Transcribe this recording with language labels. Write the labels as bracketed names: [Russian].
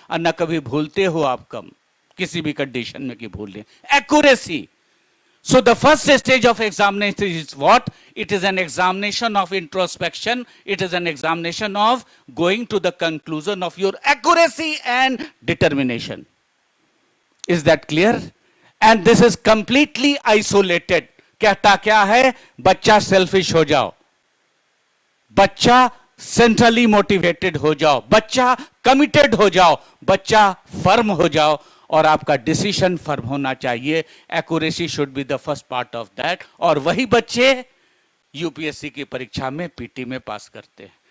[Hindi] और न कभी भूलते हो आप कम, किसी भी कंडीशन में कि भूल लें। [English] Accuracy. So the first stage of examination is what? It is an examination of introspection. It is an examination of going to the conclusion of your accuracy and determination. Is that clear? And this is completely isolated. [Hindi] कहता क्या है? बच्चा selfish हो जाओ, बच्चा centrally motivated हो जाओ, बच्चा कमिटेड हो जाओ, बच्चा फर्म हो जाओ, और आपका डिसीजन फर्म होना चाहिए। [English] Accuracy should be the first part of that. [Hindi] और वही बच्चे यूपीएससी की परीक्षा में पीटी में पास करते हैं।